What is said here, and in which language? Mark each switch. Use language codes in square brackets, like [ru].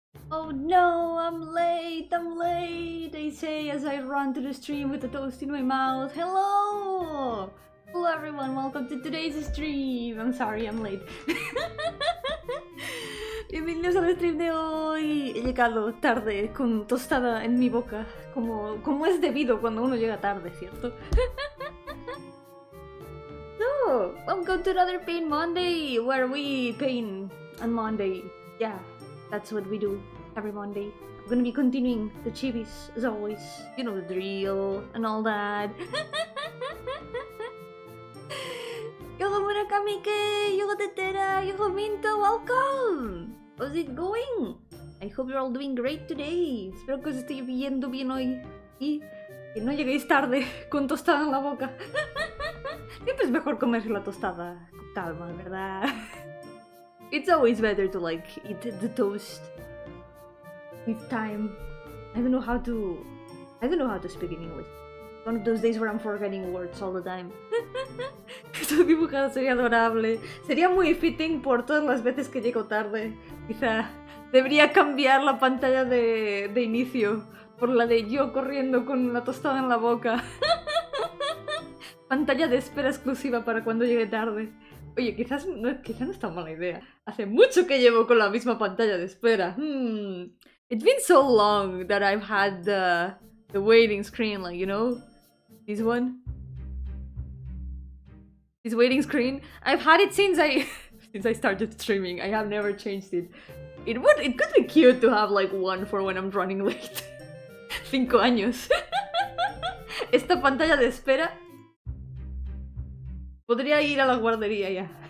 [en] Oh no, I'm late, they say as I run to the stream with a toast in my mouth. Hello! Hello everyone, welcome to today's stream. I'm sorry, I'm late. [es] Bienvenidos al stream de hoy. He llegado tarde con tostada en mi boca, como es debido cuando uno llega tarde, ¿cierto? [en] So, welcome to another Pain Monday, where we pain on Monday. Yeah, that's what we do every Monday. I'm gonna be continuing the chibis, as always. You know the drill and all that. Yoho Murakamike, Yoho Tetera, Yoho Minto, welcome! How's it going? I hope you're all doing great today. [es] Espero que os estéis viendo bien hoy y que no lleguéis tarde con tostada en la boca. Siempre es mejor comerse la tostada con calma, ¿verdad? [en] It's always better to like eat the toast with time. I don't know how to speak in English. One of those days where I'm forgetting words all the time. [es] Esto dibujado sería adorable. Sería muy fitting por todas las veces que llego tarde. Quizá debería cambiar la pantalla de inicio por la de yo corriendo con la tostada en la boca. Pantalla de espera exclusiva para cuando llegue tarde. Oye, quizás no es tan mala idea. Hace mucho que llevo con la misma pantalla de espera. [en] It's been so long that I've had the waiting screen, like, you know? This one? This waiting screen? I've had it since I started streaming. I have never changed it. It could be cute to have like one for when I'm running late. [es] 5 años. Esta pantalla de espera podría ir a la guardería ya.